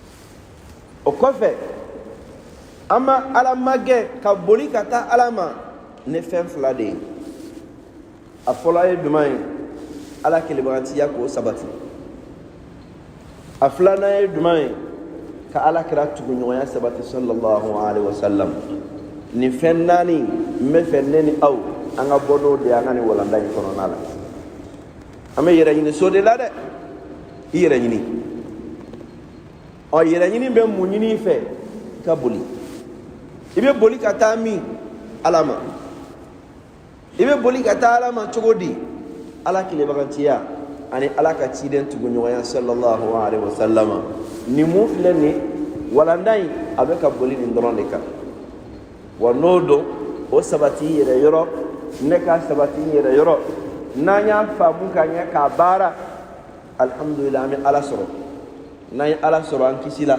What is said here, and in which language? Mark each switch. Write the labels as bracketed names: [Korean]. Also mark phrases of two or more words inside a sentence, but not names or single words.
[Bambara] o kɔfɛ an ma ala magɛn ka boli ka taa ala ma ne fɛn fila de ye a fɔlɔ ye jumɛn ye ala kelebagantiya k'o sabati a filanan ye jumɛn ye ka ala kira tuguɲɔgɔnya sabati [Arabic] صلى الله عليه وسلم [Bambara] nin fɛn naani n bɛ fɛ ne ni aw an ka bɔ n'o de ye an ka nin walanda in kɔnɔna la an bɛ yɛrɛ ɲini so de la dɛ i yɛrɛ ɲini yɛrɛ ɲini bɛ mun ɲini fɛ i ka boli i bɛ boli ka taa min ala ma i bɛ boli ka taa ala ma cogo di ala kilebagantiya ani ala ka ciden tuguɲɔgɔnya [Arabic] صلى الله عليه وسلم [Bambara] ni mun filɛ nin walanda in a bɛ ka boli nin dɔrɔn de kan wa n'o don o sabati yɛrɛ yɔrɔ ne ka sabati yɛrɛ yɔrɔ n'an y'a faamu ka ɲɛ k'a baara alhamdulillah an bɛ ala sɔrɔ n'an ye ala sɔrɔ an kisi la